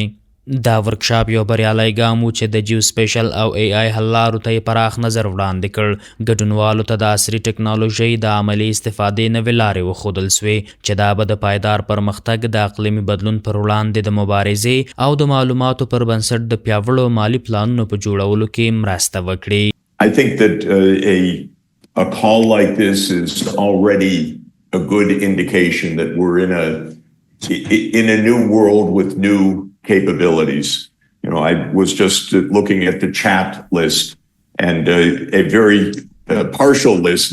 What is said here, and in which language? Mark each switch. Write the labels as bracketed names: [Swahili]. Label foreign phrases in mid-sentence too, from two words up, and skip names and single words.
[Pashto] دا ورکشاپ یو بریالی ګام و چې د جیو سپیشل او AI حللارو ته پراخ نظر وړاندې کړ. ګډونوالو ته د عصري ټکنالوژۍ د عملي استفادې نوې لارې وښودل سوې چې دا به د پایدار پرمختګ، د اقلیمي بدلون پر وړاندې د مبارزې او د معلوماتو پر بنسټ د پیاوړو مالی پلانونو په جوړولو کې مرسته وکړي. [English] I think that a call like this is already a good indication that we're in a new world with new capabilities. You know, I was just looking at the chat list and a very partial list.